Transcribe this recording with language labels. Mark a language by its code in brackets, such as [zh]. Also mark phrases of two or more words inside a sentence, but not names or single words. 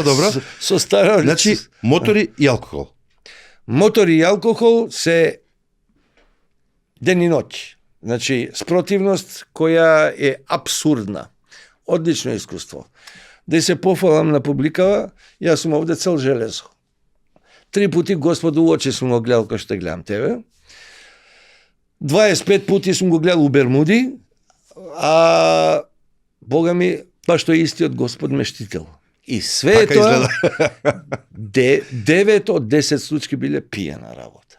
[mk] со стара. Значи мотори и алкохол. Мотор и алкохол се ден и ноќ. Значи, спротивност која е абсурдна. Одлично искуство. Да се пофалам на публикава, јас сум овде цел железо. 3 пути Господу у очи сум го гледал кој што гледам тебе. 25 пути сум го гледал у Бермуди, а Бога ми, баш тој истиот Господ ме штител. И све Така тоа, изгледа. 9 од 10 случаи биле пиена работа.